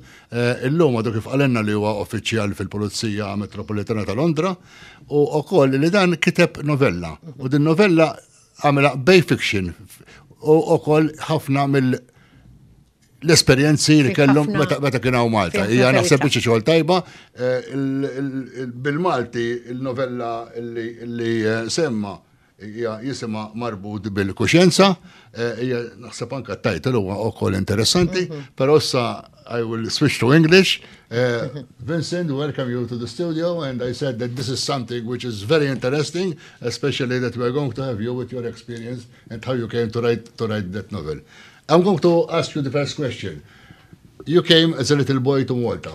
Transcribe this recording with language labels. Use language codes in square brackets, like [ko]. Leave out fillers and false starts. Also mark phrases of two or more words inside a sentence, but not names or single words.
[mt] Il-lum għadu kif għalenna li huwa uffiċjal fil-Polizija Metropolitana ta' Londra, u koll li dan kiteb novella, u din novella għamela [en] bay fiction, [mt] u koll ħafna mill-esperienzi li kellhom meta kien hawn Malta. Hija naħseb biċċa xogħol tajba, bil-Malti il-novella li semma hija jisimha Marbut bil-Kuxjenza, hija naħseb anke t-tajtel huwa wkoll interessanti, però issa [en] I will switch to English. Vincent, welcome you to the studio, and I said that this is something which is very interesting, especially that we are going to have you with your experience and how you came to write that novel. I'm going to ask you the first question. You came as a little boy to Malta.